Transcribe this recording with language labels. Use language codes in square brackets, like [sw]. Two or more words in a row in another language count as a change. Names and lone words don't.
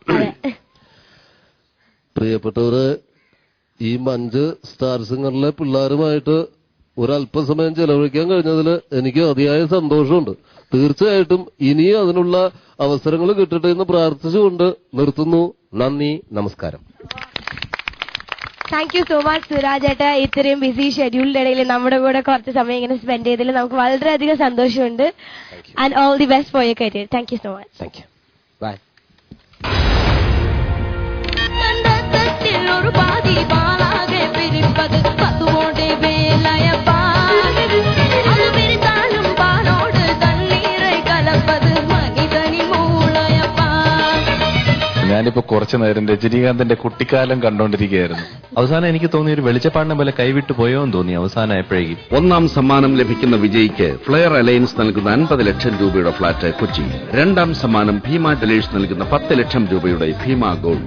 [ml] പ്രിയപ്പെട്ടവര്, ഈ 5 സ്റ്റാർ സിംഗറിലെ പിള്ളേരുമായിട്ട് ഒരല്പസമയം ചെലവഴിക്കാൻ കഴിഞ്ഞതിൽ എനിക്ക് അതിയായ സന്തോഷമുണ്ട്. തീർച്ചയായിട്ടും ഇനിയും അതിനുള്ള അവസരങ്ങൾ കിട്ടട്ടെ എന്ന് പ്രാർത്ഥിച്ചുകൊണ്ട് നിർത്തുന്നു. നന്ദി, നമസ്കാരം. [en] Thank you so much Suraj chetta. [ml] ഇത്രയും ബിസി ഷെഡ്യൂളിന്റെ ഇടയിൽ നമ്മുടെ കൂടെ കുറച്ച് സമയം ഇങ്ങനെ സ്പെൻഡ് ചെയ്തതിൽ നമുക്ക് വളരെയധികം സന്തോഷമുണ്ട്. [en] And all the best for your career. Thank you so much. Thank you. Bye. [ta] ஒரு பாதி பாலாக பிரிப்பது பசுவோடு வேலையப்பா, அது பிரித்தாலும் பாலோடு தண்ணீரை கலப்பது மனிதனின் மூளையப்பா. [ml] ഞാനിപ്പോ കുറച്ചു നേരം രജനീകാന്തിന്റെ കുട്ടിക്കാലം കണ്ടോണ്ടിരിക്കുകയായിരുന്നു. അവസാനം എനിക്ക് തോന്നി ഒരു വെളിച്ചപ്പാടിനെ പോലെ കൈവിട്ടു പോയോ എന്ന് തോന്നി അവസാനമായപ്പോഴേക്കും. 1ാം സമ്മാനം ലഭിക്കുന്ന വിജയിക്ക് ഫ്ലെയർ അലയൻസ് നൽകുന്ന 50 ലക്ഷം രൂപയുടെ ഫ്ളാറ്റ് കൊച്ചി. 2ാം സമ്മാനം ഭീമ ടെലേഴ്സ് നൽകുന്ന 10 ലക്ഷം രൂപയുടെ ഭീമ ഗോൾഡ്.